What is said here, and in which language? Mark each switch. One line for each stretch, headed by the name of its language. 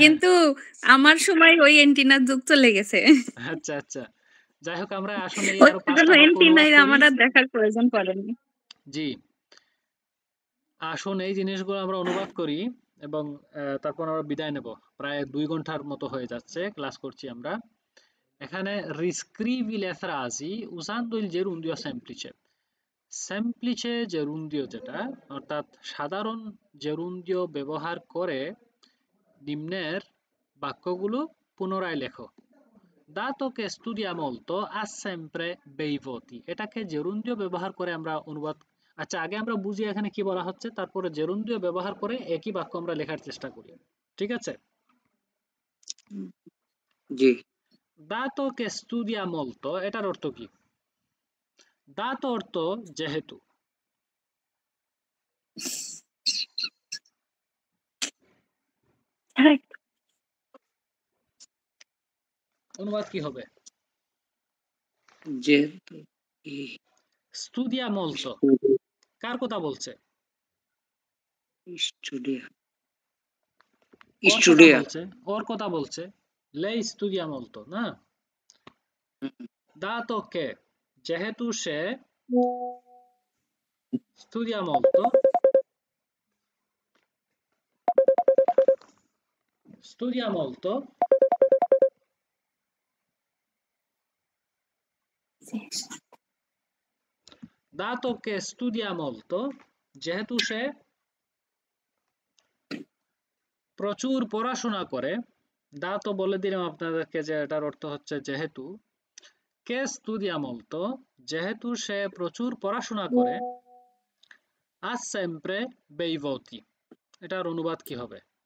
Bangla: কিন্তু আমার সময় ওই এন্টিনার যুগ চলে গেছে। আচ্ছা আচ্ছা, যাই হোক আমরা আসলে এই ওই আরো জন্য 5টা বাক্য অনুবাদ এন্টিনায় করি। আমার আর দেখার প্রয়োজন পড়েনি। জি, আসুন এই জিনিসগুলো আমরা অনুবাদ করি এবং তারপর আমরা বিদায় নেব। প্রায় 2 ঘন্টার মতো হয়ে যাচ্ছে ক্লাস করছি আমরা। এখানে
Italian: riscrivi le frasi usando il gerundio semplice.
Bangla: semplice gerundio যেটা, অর্থাৎ সাধারণ gerundio ব্যবহার করে নিম্নের বাক্যগুলো পুনরায় লেখো।
Italian: dato che studia molto ha sempre bei voti. এটাকে gerundio ব্যবহার করে আমরা অনুবাদ, আচ্ছা আগে আমরা বুঝি এখানে কি বলা হচ্ছে, তারপরে gerundio ব্যবহার করে একই বাক্য আমরা লেখার চেষ্টা করি, ঠিক আছে? জি, dato che studia molto
Bangla: এটার অর্থ কি? dato অর্থ যেহেতু, অনুবাদ কি হবে? যেহেতু
Italian: studia molto
Bangla: কার কথা বলছে?
Italian: স্টুডিয়া
Bangla: ওর কথা
Italian: স্টুডিয়া
Bangla: বলছে, ওর কথা বলছে।
Italian: lei studia molto
Bangla: না?
Italian: dato che
Bangla: যেহেতু সে studia molto,
Italian: studia molto dato che studia molto,
Bangla: যেহেতু সে প্রচুর পড়াশোনা করে। dato বলে দিলাম আপনাদেরকে যে এটার অর্থ হচ্ছে যেহেতু।
Italian: che studia molto
Bangla: যেহেতু সে প্রচুর পড়াশোনা করে।
Italian: ha sempre bei voti
Bangla: এটার অনুবাদ কি হবে?